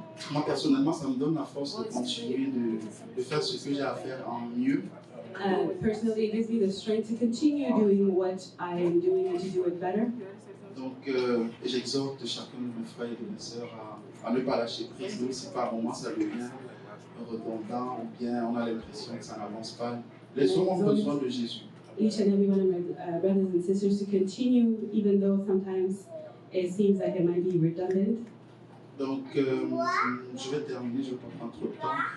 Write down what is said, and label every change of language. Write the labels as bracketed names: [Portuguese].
[French] Moi, personnellement, ça me donne la force de continuer de faire ce que j'ai à faire en mieux. [English] Personally, it gives me the strength to continue doing what I am doing and to do it better. [French] Donc, j'exhorte chacun de mes frères et de mes sœurs à ne pas lâcher prise, même si par moments ça devient redondant ou bien on a l'impression que ça n'avance pas. Les hommes ont besoin de Jésus. [English] Each and every one of my brothers and sisters to continue, even though sometimes it seems like it might be redundant. [French] Donc, je vais terminer, je ne vais pas prendre trop de temps.